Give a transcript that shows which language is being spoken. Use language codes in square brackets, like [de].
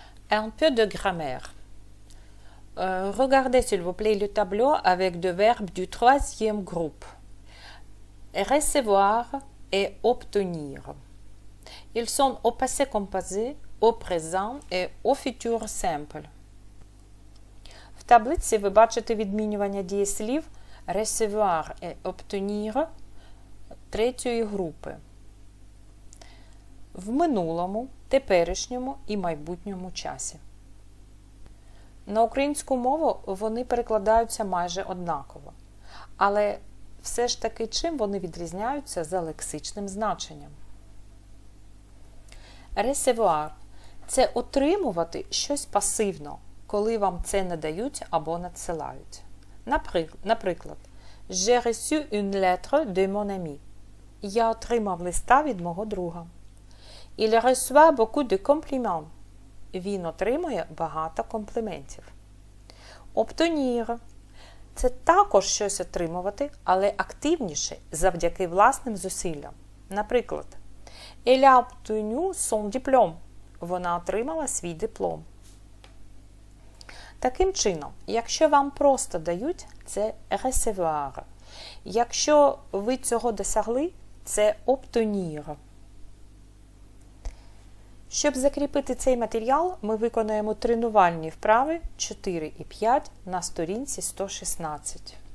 [fr] Un peu de grammaire. Regardez s'il vous plaît le tableau avec deux verbes du 3e groupe. Recevoir et obtenir. Ils sont au passé composé, au présent і у futur simple. [uk] В таблиці ви бачите відмінювання дієслів recevoir і obtenir третьої групи. В минулому, теперішньому і майбутньому часі. На українську мову вони перекладаються майже однаково. Але все ж таки чим вони відрізняються за лексичним значенням? Recevoir – це отримувати щось пасивно, коли вам це надають або надсилають. Наприклад, [fr] J'ai reçu une lettre de mon ami. [uk] Я отримав листа від мого друга. [fr] Il reçoit beaucoup de compliments. [uk] Він отримує багато компліментів. Obtenir – це також щось отримувати, але активніше завдяки власним зусиллям. Наприклад, [fr] Elle a obtenu son diplôme. [uk] Вона отримала свій диплом. Таким чином, якщо вам просто дають, це recevoir. Якщо ви цього досягли, це obtenir. Щоб закріпити цей матеріал, ми виконуємо тренувальні вправи 4 і 5 на сторінці 116.